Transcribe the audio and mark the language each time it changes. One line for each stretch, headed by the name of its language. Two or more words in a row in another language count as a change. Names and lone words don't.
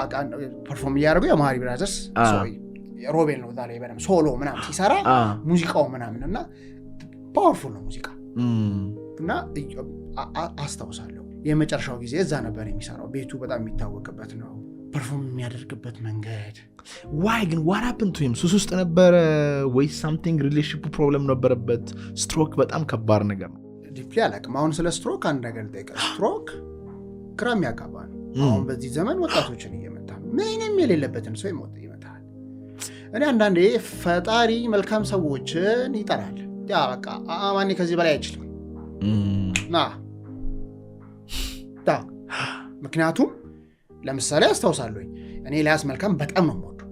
Amharic: ፐርፎርም ያደረገው የማሪ ብራዘርስ ሮቤል ነው ዛሬ በደም ሶሎ ምናምን ሲሰራ ሙዚቃው ምናምንና ፓወርፉል ነው ሙዚቃ እና አስታውሳለሁ የመጨረሻው ጊዜ እዛ ነበር የሚሰራው ቤቱ በጣም የሚታወቅበት ነው ፐርፎርም የሚያደርግበት መንገድ why ግን
English: what happened to him
Amharic: ሱስ ውስጥ ነበር ወይ something relationship problem ነበረበት ስትሮክ በጣም ከባድ ነገር ነው ዲፕሊ አላውቅም አሁን ስለ ስትሮክ አንድ ነገር ልጠይቅ ስትሮክ ክራም ያጋባ ነው አሁን በዚህ ዘመን ወጣቶችን እየመታ ምንም የሌለበትን ሰው ይመታል እኔ አንዳንዴ ፈጣሪ መልካም ሰዎችን ይጠራል ያ በቃ አማኒ ከዚህ በላይ አይችልም ምክንያቱም ለምሳሌ አስተውሳለሁ እኔ ኤልያስ መልካም በጣም ነው የምወደው